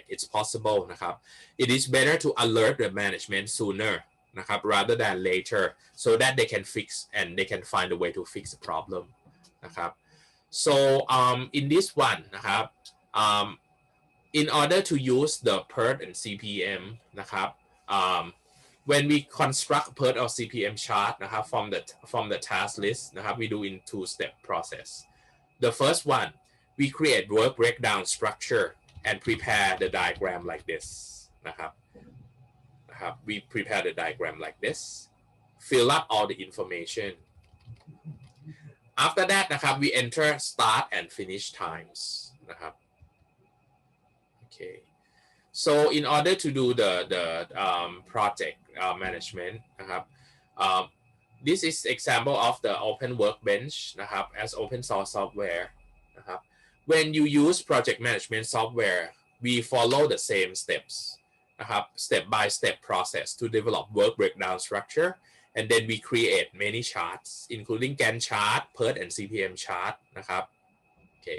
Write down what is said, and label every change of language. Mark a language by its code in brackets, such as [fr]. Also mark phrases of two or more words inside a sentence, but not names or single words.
[en] It's possible [th] นะครับ [en] it is better to alert the management sooner [th] นะครับ [en] rather than later so that they can fix and they can find a way to fix the problem [th] นะครับ [en] so in this one [th] นะครับ [en] in order to use the PERT and CPM [th] นะครับ [en] when we construct PERT or CPM chart [th] นะครับ [en] from the task list [th] นะครับ [en] we do in 2-step process. The first one, we create work breakdown structure and prepare the diagram like this [th] นะครับ [en] we prepare the diagram like this, fill up all the information. After that [th] นะครับ [en] we enter start and finish times [th] นะครับ [en] okay. So in order to do the project management [th] นะครับ [en] this is example of the open workbench [th] นะครับ [en] as open source software [th] นะครับ [en] when you use project management software we follow the same steps [th] นะครับ [en] step by step process to develop work breakdown structure and then we create many charts including Gantt chart, PERT and CPM chart [th] นะครับ [en] okay.